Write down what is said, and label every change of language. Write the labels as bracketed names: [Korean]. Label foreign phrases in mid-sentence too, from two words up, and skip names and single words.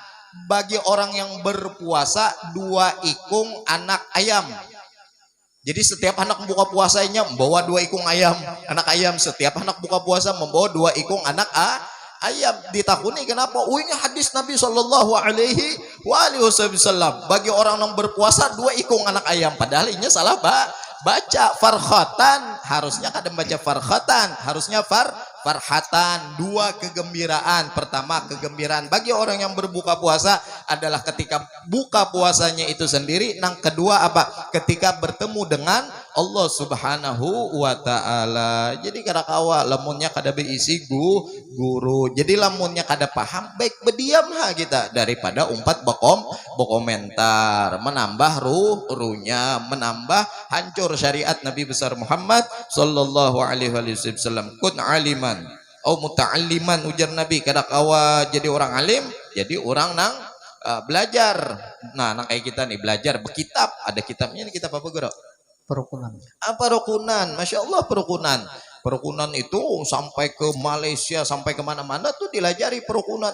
[Banjar] Bagi orang yang berpuasa dua ikung anak ayam. Jadi setiap anak buka puasanya membawa dua ikung ayam, anak ayam. Setiap anak buka puasa membawa dua ikung anak ayam. Ditakuni kenapa? Ini hadis Nabi Shallallahu Alaihi Wasallam. Bagi orang yang berpuasa dua ikung anak ayam. Padahal ini salah baca farhatan. Harusnya kadang baca farhatan. Harusnya farhatan, dua kegembiraan. [Indonesian] Pertama kegembiraan bagi orang yang berbuka puasa adalah ketika buka puasanya itu sendiri. Yang kedua apa? Ketika bertemu dengan Allah Subhanahu wa ta'ala. [Banjar] Jadi kada kawa lamunnya kada berisi guru. Jadi lamunnya kada paham baik berdiam kita daripada umpat berkomentar, menambah ruhnya, menambah hancur syariat Nabi besar Muhammad sallallahu alaihi wasallam. [Arabic] كن عالما أو متعلما [Banjar] ujar Nabi, kada kawa jadi orang alim, jadi orang nang belajar. Nah, nang kayak kita nih belajar berkitab, ada kitabnya nih, kitab apa guru? [Indonesian] Perukunan. Apa rukunan? Masya Allah perukunan. [Banjar] Perukunan itu sampai ke Malaysia, sampai kemana-mana tuh dilajari perukunan.